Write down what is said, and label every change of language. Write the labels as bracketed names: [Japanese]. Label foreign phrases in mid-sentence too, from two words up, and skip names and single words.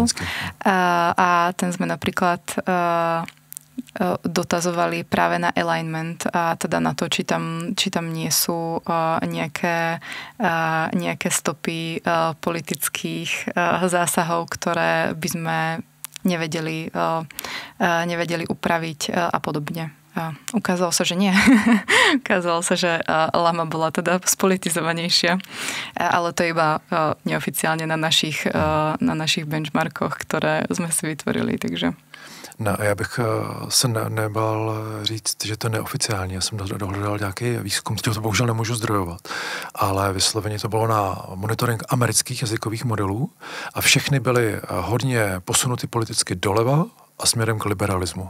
[Slovak] A ten sme napríklad dotazovali práve na alignment a teda na to, či tam nie sú nejaké stopy politických zásahov, ktoré by sme nevedeli upraviť a podobne. Ukázalo sa, že nie. Ukázalo sa, že Lama bola teda spolitizovanejšia, ale to iba neoficiálne na našich benchmarkoch, ktoré sme si vytvorili, takže... [Czech] No, já bych se nebál říct, že to je neoficiální. Já jsem dohledal nějaký výzkum, to bohužel nemůžu zdrojovat, ale vysloveně to bylo na monitoring amerických jazykových modelů a všechny byly hodně posunuty politicky doleva a směrem k liberalismu.